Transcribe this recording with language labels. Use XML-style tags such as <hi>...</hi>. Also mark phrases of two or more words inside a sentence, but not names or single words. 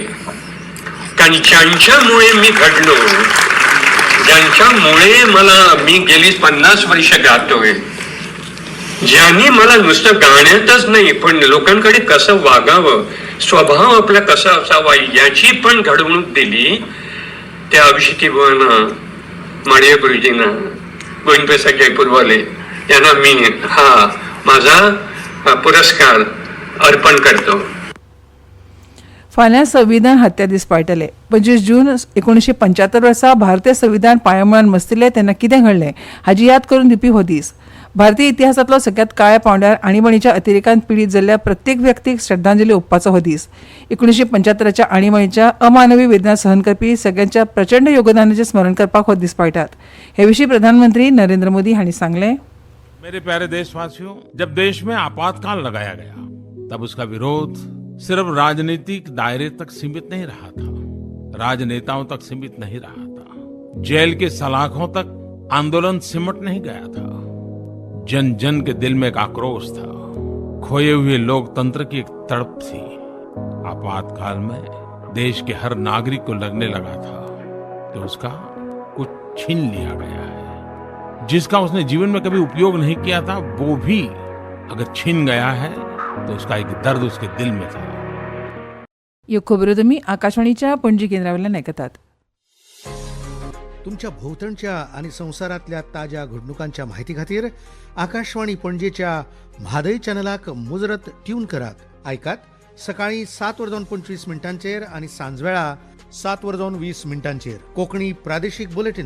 <mr>कारण ज्यांच्यामुळे मी घडलो, ज्यांच्यामुळे मी गेली 50 वर्ष गातोय, ज्यांनी मला नुसतं गाण्यातच नाही पण लोकांकडे कसं वागावं, स्वभाव आपला कसा असावा याची पण घडवणूक दिली, त्या अभिषेकी बुवांना, माडिया गुरुजींना, गोविंद प्रसाद जयपूरवाले यांना मी हा माझा पुरस्कार अर्पण करतो.</mr> <kok>फाल्यां संविधान हत्या दीस पाळटले. 25 जून 1975 वर्सा भारतीय संविधान पांयमळान बसतिल्लें तेन्ना कितें घडलें हाची याद करून दिवपी हो दीस. भारतीय इतिहासांतलो सगळ्यात काळ्या पांवड्यार आणीबाणीच्या अतिरेकान पिडीत जाल्ल्या प्रत्येक व्यक्तीक श्रद्धांजली ओंपपाचो हो दीस. 1975च्या आणीबाणीच्या अमानवी वेदना सहन करपी सगळ्यांच्या प्रचंड योगदानाचें स्मरण करपाक हो दीस पाळटात. हे विशीं प्रधानमंत्री नरेंद्र मोदी हांणी सांगलें.</kok> <hi>मेरे प्यारे देशवासियों, जब देश में आपातकाल लगाया गया तब उसका विरोध सिर्फ राजनीतिक दायरे तक सीमित नहीं रहा था, राजनेताओं तक सीमित नहीं रहा था, जेल के सलाखों तक आंदोलन सिमट नहीं गया था. जन जन के दिल में एक आक्रोश था, खोए हुए लोकतंत्र की एक तड़प थी. आपातकाल में देश के हर नागरिक को लगने लगा था कि उसका कुछ छीन लिया गया है. जिसका उसने जीवन में कभी उपयोग नहीं किया था वो भी अगर छीन गया है तो उसका एक दर्द उसके दिल में था.</hi> <kok>ह्यो खबरो तुमी आकाशवाणीच्या पणजी केंद्रावयल्यान आयकतात. तुमच्या भोवतणच्या आणि संवसारांतल्या ताज्या घडणुकांच्या म्हायती खातीर आकाशवाणी पणजेच्या म्हादय चॅनलाक मुजरत ट्यून करात. आयकात सकाळी 7:25 आणि सांजवेळा 7:20 कोंकणी प्रादेशीक बुलेटिन.</kok>